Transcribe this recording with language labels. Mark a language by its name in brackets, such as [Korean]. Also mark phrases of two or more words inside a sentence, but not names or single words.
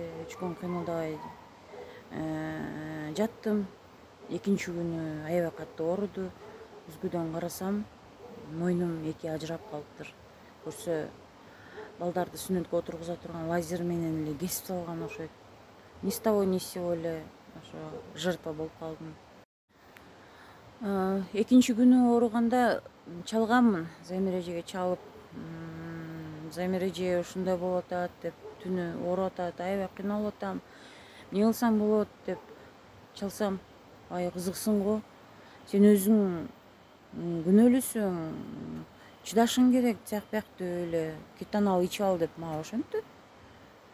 [Kyrgyz] 3 күн кыймылдабай жаттым. Экинчи күнү аябай катуу ооруду. Үзгүдөн карасам, мойнум 2 ажырап калыптыр. Көрсө балдарды сүнөткө отургуза турган лазер менен эле кесип салган окшойт. [Russian] Ни с того ни с сего [Kyrgyz] эле ошо жертва болуп калдым. Экинчи күнү ооруганда чалганмын, Замира эжеге чалып, Замира эже ушундай болуп атат деп, түнү ооруп атат, аябай кыйналып атам. Эмне кылсам болот деп чалсам, ай кызыксың го, сен өзүң күнөөлүүсүң, чыдашың керек, тияк бияк деп эле кетан ал ичип ал деп мага ошентти.